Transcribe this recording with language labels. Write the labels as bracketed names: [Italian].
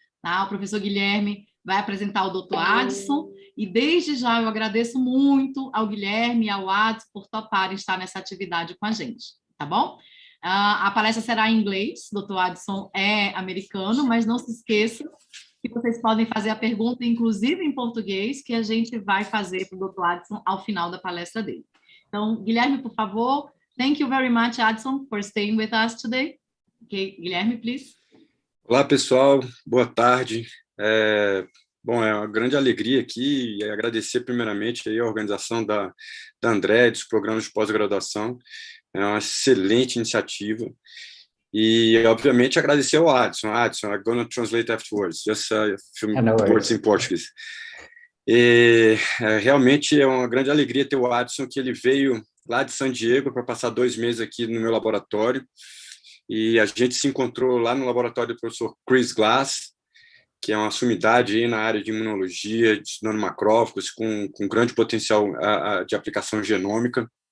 [Portuguese] Tá? O professor Guilherme vai apresentar o Dr. Addison, e desde já eu agradeço muito ao Guilherme e ao Addison por toparem estar nessa atividade com a gente, tá bom? A palestra será em inglês, o Dr. Addison é americano, mas não se esqueçam que vocês podem fazer a pergunta, inclusive em português, que a gente vai fazer para o Dr. Addison ao final da palestra dele. Então, Guilherme, por favor. [English] Thank you very much, Addison, for staying with us today. Okay, Guilherme, please. [Portuguese] Olá, pessoal. Boa tarde. Bom, é uma grande alegria aqui e agradecer primeiramente aí a organização da André, dos programas de pós-graduação. É uma excelente iniciativa. E, obviamente, agradecer ao Addison. [English] Addison, I'm going to translate afterwards, just a few words in Portuguese. [Portuguese] E realmente é uma grande alegria ter o Addison, que ele veio lá de San Diego para passar 2 meses aqui no meu laboratório. E a gente se encontrou lá no laboratório do professor Chris Glass, que é uma sumidade aí na área de imunologia, de nanomacrófagos, com grande potencial de aplicação genômica.